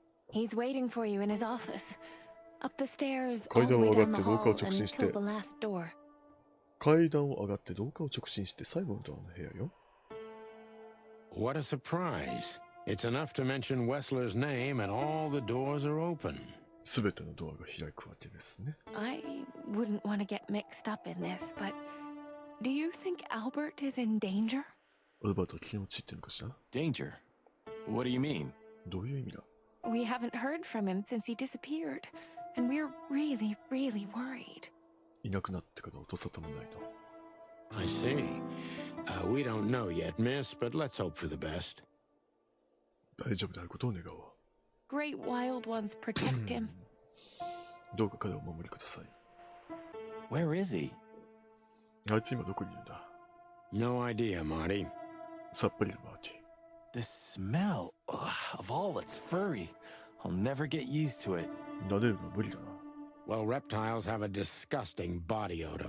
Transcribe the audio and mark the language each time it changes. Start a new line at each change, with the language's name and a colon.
English: He's waiting for you in his office. Up the stairs, all the way down the hall until the last door.
Japanese: 階段を上がって廊下を直進して最後のドアの部屋よ。
English: What a surprise. It's enough to mention Wessler's name and all the doors are open.
Japanese: すべてのドアが開くわけですね。
English: I wouldn't want to get mixed up in this, but do you think Albert is in danger?
Japanese: アルバートは気の散ってるのかしら？
English: Danger? What do you mean?
Japanese: どういう意味だ？
English: We haven't heard from him since he disappeared, and we're really, really worried.
Japanese: いなくなってから音沙汰もないの。
English: I see. We don't know yet, miss, but let's hope for the best.
Japanese: 大丈夫であることを願おう。
English: Great wild ones protect him.
Japanese: どうか彼をお守りください。
English: Where is he?
Japanese: あいつ今どこにいるんだ？
English: No idea, Marty.
Japanese: さっぱりだ、マーティ。
English: The smell of all that's furry. I'll never get used to it.
Japanese: 撫でるのは無理だな。
English: Well, reptiles have a disgusting body odor,